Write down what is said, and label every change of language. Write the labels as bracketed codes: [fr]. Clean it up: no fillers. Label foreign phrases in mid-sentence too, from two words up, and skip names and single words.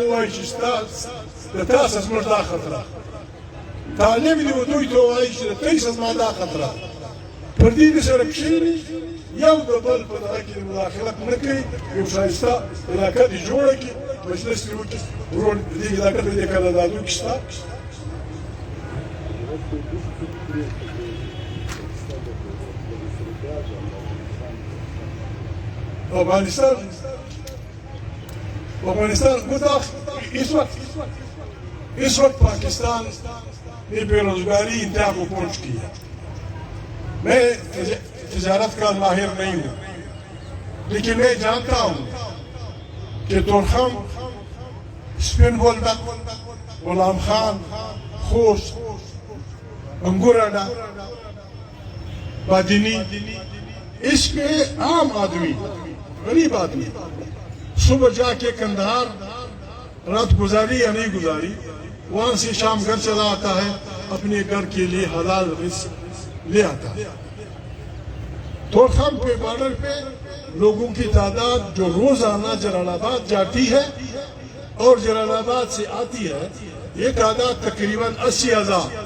[ps] ووایي چې د تا سه زموږ دا خطره طالب دې و دوی ته ووایي چې د تاسې زما دا خطره پر دې دې سره کښېني یو د بل په دغه کې مداخلت نه کوي یو ښایسته علاقه دې جوړه کړي مجلس دې وکړي ورور دې علاقه دې قراردادو کې شته افغانستان [ur] اس وقت پاکستان نے بے روزگاری انتہا کو پہنچ کی ہے میں تجارت کا ماہر نہیں ہوں لیکن میں جانتا ہوں کہ تورخم اسپن بولدک غلام خان خوست انگور اڈا بادینی اس کے عام آدمی غریب آدمی صبح جا کے کندہار رات گزاری یا نہیں گزاری وہاں سے شام گھر چلا آتا ہے اپنے گھر کے لیے حلال رزق لے آتا ہے تورخم پہ بارڈر پہ لوگوں کی تعداد جو روزانہ جلال آباد جاتی ہے اور جلال آباد سے آتی ہے یہ تعداد تقریباً 80,000